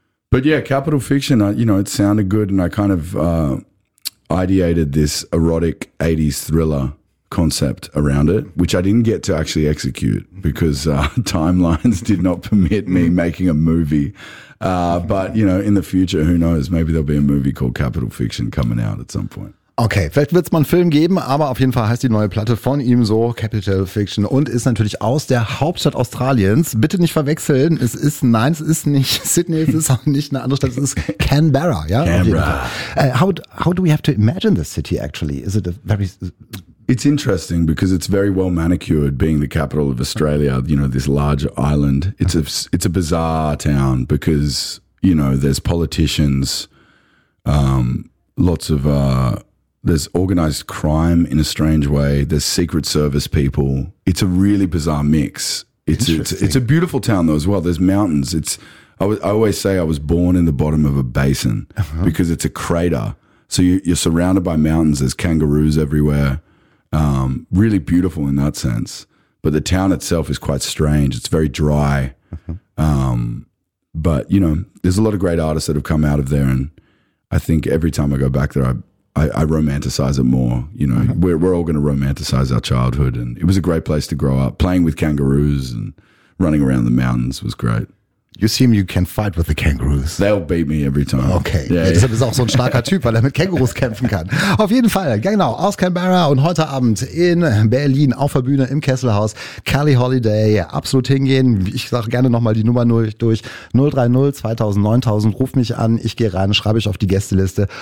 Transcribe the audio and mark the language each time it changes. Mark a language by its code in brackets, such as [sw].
[en] But yeah, Capital Fiction, you know, it sounded good. And I kind of ideated this erotic 80s thriller concept around it, which I didn't get to actually execute because timelines did not permit me making a movie. But, you know, in the future, who knows, maybe there'll be a movie called Capital Fiction coming out at some point. [de] Okay, vielleicht wird es mal einen Film geben, aber auf jeden Fall heißt die neue Platte von ihm so Capital Fiction und ist natürlich aus der Hauptstadt Australiens. Bitte nicht verwechseln, es ist, nein, es ist nicht Sydney, es ist auch nicht eine andere Stadt, es ist Canberra. Ja, Canberra. [en] How do we have to imagine this city actually? Is it a very... It's interesting because it's very well manicured, being the capital of Australia, you know, this large island. It's a bizarre town because, you know, there's politicians, lots of, there's organized crime in a strange way. There's secret service people. It's a really bizarre mix. It's a beautiful town though as well. There's mountains. I always say I was born in the bottom of a basin because it's a crater. So you're surrounded by mountains. There's kangaroos everywhere. Really beautiful in that sense, but the town itself is quite strange. It's very dry. But you know, there's a lot of great artists that have come out of there. And I think every time I go back there, I romanticize it more, you know. We're all going to romanticize our childhood. And it was a great place to grow up. Playing with kangaroos and running around the mountains was great. You seem you can fight with the kangaroos. They'll beat me every time. Okay. [de] Yeah, deshalb ist er auch so ein starker Typ, weil er mit Kängurus kämpfen kann. Auf jeden Fall, genau, aus Canberra und heute Abend in Berlin auf der Bühne im Kesselhaus. Kelly Holiday, absolut hingehen. Ich sage gerne nochmal die Nummer durch. 030 2000 9000, ruf mich an. Ich gehe rein, schreibe ich auf die Gästeliste.